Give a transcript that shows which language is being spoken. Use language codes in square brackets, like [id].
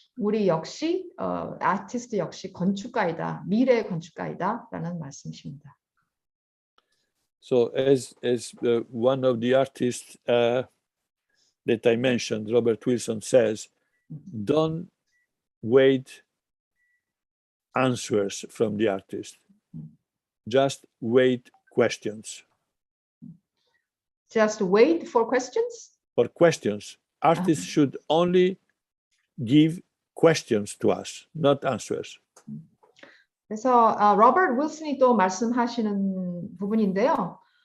[ko] 우리 역시 아티스트 역시 건축가이다, 미래의 건축가이다라는 말씀이십니다. [en] So as one of the artists that I mentioned, Robert Wilson, says, don't wait answers from the artist. Just wait questions. Just wait for questions? For questions. Artists should only give questions to us, not answers. [ko] 그래서 로버트 윌슨이 또 말씀하시는 부분인데요.